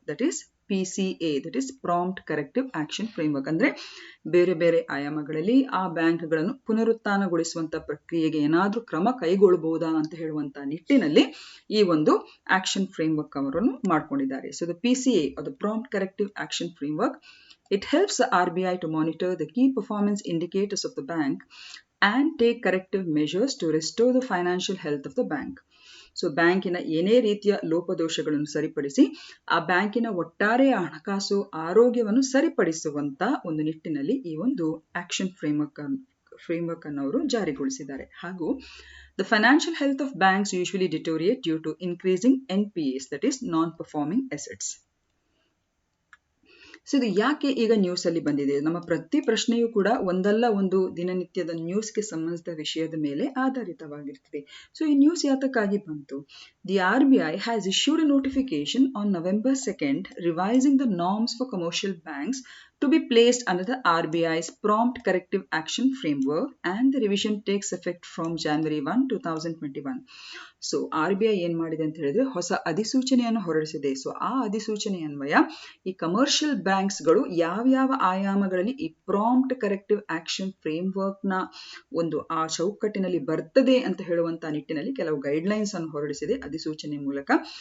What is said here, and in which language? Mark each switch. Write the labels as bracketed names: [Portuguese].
[English] That is PCA, that is prompt corrective action framework. [Kannada] ಅಂದ್ರೆ ಬೇರೆ ಬೇರೆ ಆಯಾಮಗಳಲ್ಲಿ ಆ ಬ್ಯಾಂಕ್ಗಳನ್ನು ಪುನರುತ್ಥಾನಗೊಳಿಸುವಂತ ಪ್ರಕ್ರಿಯೆಗೆ ಏನಾದ್ರೂ ಕ್ರಮ ಕೈಗೊಳ್ಳಬಹುದಾ ಅಂತ ಹೇಳುವಂತ ನಿಟ್ಟಿನಲ್ಲಿ ಈ ಒಂದು ಆಕ್ಷನ್ ಫ್ರೇಮ್ವರ್ಕ್ ಅವರನ್ನು ಮಾಡ್ಕೊಂಡಿದ್ದಾರೆ. [English] So the PCA or the Prompt Corrective Action Framework, it helps the RBI to monitor the key performance indicators of the bank and take corrective measures to restore the financial health of the bank. [Kannada] So ಬ್ಯಾಂಕಿನ ಏನೇ ರೀತಿಯ ಲೋಪದೋಷಗಳನ್ನು ಸರಿಪಡಿಸಿ ಆ ಬ್ಯಾಂಕಿನ ಒಟ್ಟಾರೆ ಹಣಕಾಸು ಆರೋಗ್ಯವನ್ನು ಸರಿಪಡಿಸುವಂತ ಒಂದು ನಿಟ್ಟಿನಲ್ಲಿ ಈ ಒಂದು ಆಕ್ಷನ್ ಫ್ರೇಮ್ವರ್ಕ್ ಅನ್ನು ಅವರು ಜಾರಿಗೊಳಿಸಿದ್ದಾರೆ. [English] ಹಾಗೂ the financial health of banks usually deteriorate due to increasing NPAs, that is non-performing assets. [Kannada] So ಇದು ಯಾಕೆ ಈಗ ನ್ಯೂಸ್ ಅಲ್ಲಿ ಬಂದಿದೆ? ನಮ್ಮ ಪ್ರತಿ ಪ್ರಶ್ನೆಯೂ ಕೂಡ ಒಂದಲ್ಲ ಒಂದು ದಿನನಿತ್ಯದ ನ್ಯೂಸ್ಗೆ ಸಂಬಂಧಿಸಿದ ವಿಷಯದ ಮೇಲೆ ಆಧಾರಿತವಾಗಿರ್ತದೆ. ಸೊ ಈ ನ್ಯೂಸ್ ಯಾತಕ್ಕಾಗಿ ಬಂತು? [English] The RBI has issued a notification on November 2nd revising the norms for commercial banks to be placed under the RBI's Prompt Corrective Action Framework, and the revision takes effect from January 1, 2021. [Kannada] So RBI ಏನ್ ಮಾಡಿದೆ ಅಂತ ಹೇಳಿದ್ರೆ ಹೊಸ ಅಧಿಸೂಚನೆಯನ್ನು ಹೊರಡಿಸಿದೆ. So ಆ ಅಧಿಸೂಚನೆ ಅನ್ವಯ ಈ ಕಮರ್ಷಿಯಲ್ ಬ್ಯಾಂಕ್ಸ್ಗಳು ಯಾವ್ಯಾವ ಆಯಾಮಗಳಲ್ಲಿ ಈ ಪ್ರಾಂಪ್ಟ್ ಕರೆಕ್ಟಿವ್ ಆಕ್ಷನ್ ಫ್ರೇಮ್ವರ್ಕ್ ನ ಒಂದು ಆ ಚೌಕಟ್ಟಿನಲ್ಲಿ ಬರ್ತದೆ ಅಂತ ಹೇಳುವಂತ ನಿಟ್ಟಿನಲ್ಲಿ ಕೆಲವು ಗೈಡ್ಲೈನ್ಸ್ ಅನ್ನು ಹೊರಡಿಸಿದೆ ಅಧಿಸೂಚನೆ ಮೂಲಕ.